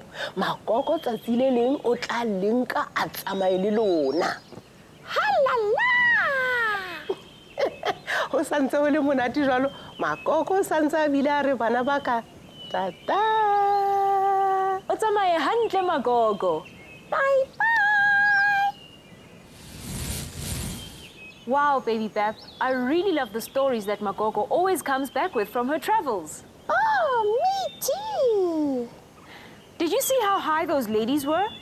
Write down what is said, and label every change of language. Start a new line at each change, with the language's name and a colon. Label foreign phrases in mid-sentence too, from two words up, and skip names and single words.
Southern Sotho: Magogo tsatsi le leng o tla lenka a tsamaye le lona. Halala! Ho santse ho le monate jwalo, Magogo santse a bile a re bana ba ka tata. O tsamaye hantle Magogo.
English: Bye bye! Wow, baby Bab, I really love the stories that Magogo always comes back with from her travels. Oh, me too! Did you see how high those ladies were?